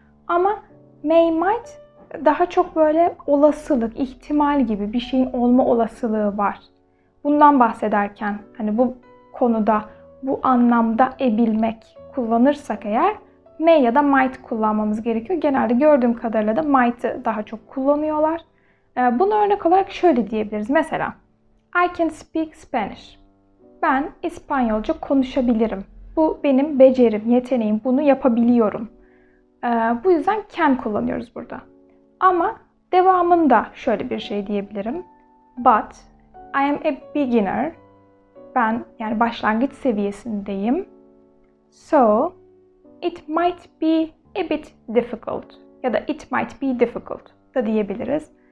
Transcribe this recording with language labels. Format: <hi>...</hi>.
<tr>Ama may, might daha çok böyle olasılık, ihtimal gibi bir şeyin olma olasılığı var. Bundan bahsederken hani bu konuda, bu anlamda bilmek kullanırsak eğer may ya da might kullanmamız gerekiyor. Genelde gördüğüm kadarıyla da might'ı daha çok kullanıyorlar. Bunu örnek olarak şöyle diyebiliriz. Mesela</tr> <en>I can speak Spanish.</en> <tr>Ben İspanyolca konuşabilirim. Bu benim becerim, yeteneğim. Bunu yapabiliyorum. Bu yüzden can kullanıyoruz burada. Ama devamında şöyle bir şey diyebilirim.</tr> <en>But I am a beginner.</en> <tr>Ben yani başlangıç seviyesindeyim.</tr> <en>So it might be a bit difficult</en> <tr>ya da</tr> <en>it might be difficult</en> <tr>da diyebiliriz.</tr>